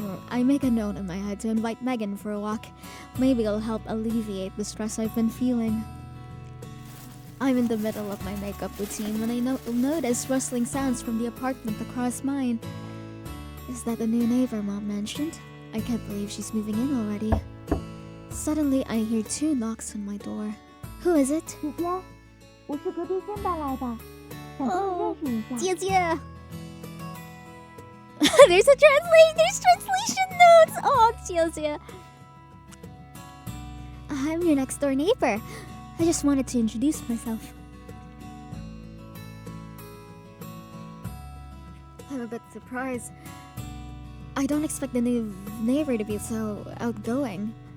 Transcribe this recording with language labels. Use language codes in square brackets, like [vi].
[en] I make a note in my head to invite Megan for a walk. Maybe it'll help alleviate the stress I've been feeling. I'm in the middle of my makeup routine when I notice rustling sounds from the apartment across mine. Is that the new neighbor Mom mentioned? I can't believe she's moving in already. Suddenly, I hear 2 knocks on my door. Who is it? [zh] 姐姐，我是隔壁新搬来的，想跟你认识一下。姐姐。 [en] There's translation notes. Oh, [zh] 姐姐。 [en] I'm your next door neighbor. I just wanted to introduce myself. I'm a bit surprised. I don't expect the new neighbor to be so outgoing.